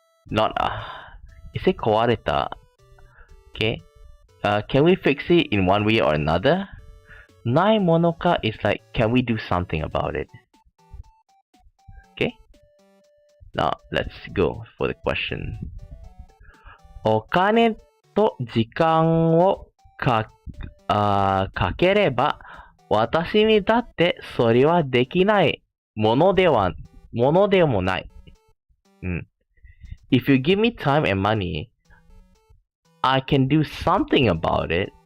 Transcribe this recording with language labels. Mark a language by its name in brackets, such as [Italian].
[English] Not is it 壊れた? Okay. Can we fix it in one way or another? ないものか is like, can we do something about it? Okay. Now let's go for the question. [Japanese] お金と時間をかければ私にだってそれはできないものでもない。 [English] If you give me time and money, I can do something about it.